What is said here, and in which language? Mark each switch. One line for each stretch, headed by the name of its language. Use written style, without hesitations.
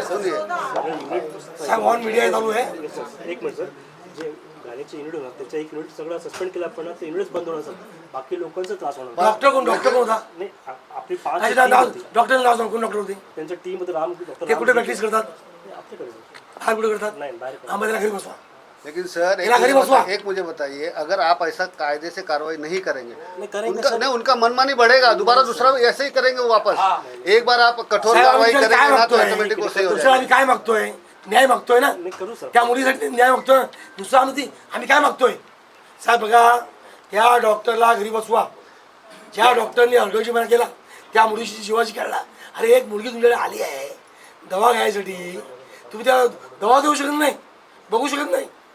Marathi: Saheb on media चालू आहे। एक मिनिट सर, जे गाण्याचे युनिट होणार त्याच्या एक युनिट सगळं सस्पेंड केलं आपण, ते युनिट्स बंद होणार सर, बाकी लोकांचा त्रास होणार। डॉक्टर कोण होता? नाही, आपली 5 डॉक्टर नाव सांग, कोण डॉक्टर होते? त्यांच्या टीम मध्ये राम डॉक्टर ते कुठे प्रॅक्टिस करतात? आपल्याकडे बाहेर कुठे करतात? नाही, बाहेर आम्हाला घरी बसवा।
Hindi: लेकिन सर एक मुझे बताइए, अगर आप ऐसा कायदे से कार्रवाई नहीं करेंगे, उनका मनमानी बढ़ेगा, दोबारा दूसरा ऐसे ही करेंगे वो वापस। एक बार आप कठोर कार्रवाई करेंगे ना तो ऑटोमेटिक वो सही हो जाएगा।
Marathi: आम्ही काय मागतोय? न्याय मागतोय ना, त्या मुलीसाठी न्याय मागतोय। दुसरा आम्ही काय मागतोय साहेब? बघा, त्या डॉक्टरला घरी बसवा, ज्या डॉक्टरने हलगर्जीपणा केला, त्या मुलीशी जीवाची खेळला। अरे, एक मुलगी तुमच्याकडे आली आहे दवा घ्यायसाठी, तुम्ही त्या दवा देऊ शकत नाही, बघू शकत नाही?